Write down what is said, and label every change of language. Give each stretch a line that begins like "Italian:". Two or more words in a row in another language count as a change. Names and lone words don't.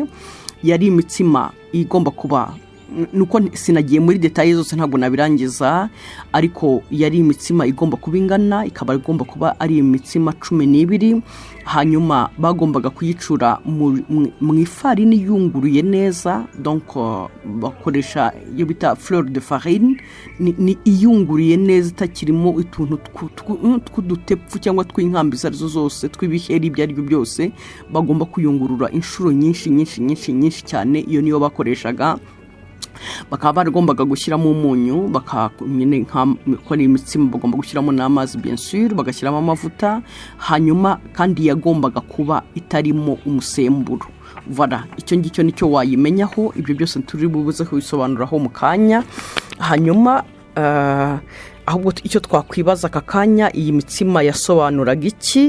Kinyarwanda: Yari imitsima igomba kuba nuko sinagiye muri details zose ntabwo nabirangiza ariko yari imitsima igomba kubingana ikaba igomba kuba ari imitsima 12 hanyuma bagombaga kuyicura mu ifarini yunguruye neza. Donc bakoresha iyo bita
French: fleur de farine
Kinyarwanda: ni iyunguriye neza itakirimo utuntu tw'udutepfu cyangwa tw'inkambi arizo zose tw'ibiheri ibyo ari byo byose bagomba kuyungurura inshuro nyinshi cyane. Iyo niyo bakoreshaga bakaba bagombaga gushyiramo umunyu nyine nk'akora imitsima bagomba gushyiramo n'amazi
French: bien sûr
Kinyarwanda: bagashyiramo amavuta hanyuma kandi yagombaga kuba itarimo umusemburo. Voilà icyo ngicyo nicyo wayimenyaho ibyo byose turi bubuze kubisobanuraho mu kanya. Hanyuma ahubwo icyo twakwibaza aka kanya iyi mitsima yasobanuraga iki.